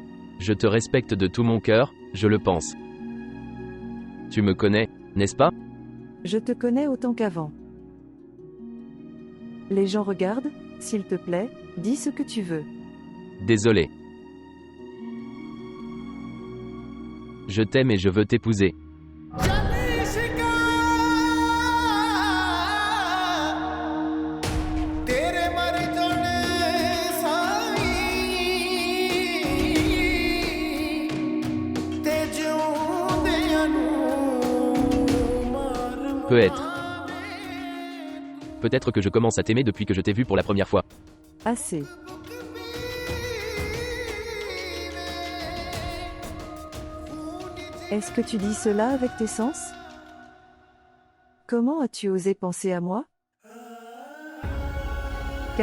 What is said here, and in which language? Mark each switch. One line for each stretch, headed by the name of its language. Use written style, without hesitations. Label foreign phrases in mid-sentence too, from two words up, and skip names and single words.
French: Je te respecte de tout mon cœur, je le pense. Tu me connais, n'est-ce pas? Je te connais autant qu'avant. Les gens regardent, s'il te plaît, dis ce que tu veux. Désolé. Je t'aime et je veux t'épouser.
Punjabi: ਤੇਰੇ ਮਰ ਜਾਣੇ ਸਾਈਂ ਤੇ ਜਿਉਂਦਿਆਂ ਨੂੰ ਮਾਰ
French: Peut-être. Peut-être que je commence à t'aimer depuis que je t'ai vu pour la première fois. Assez. Est-ce que tu dis cela avec tes sens? Comment as-tu osé penser à moi?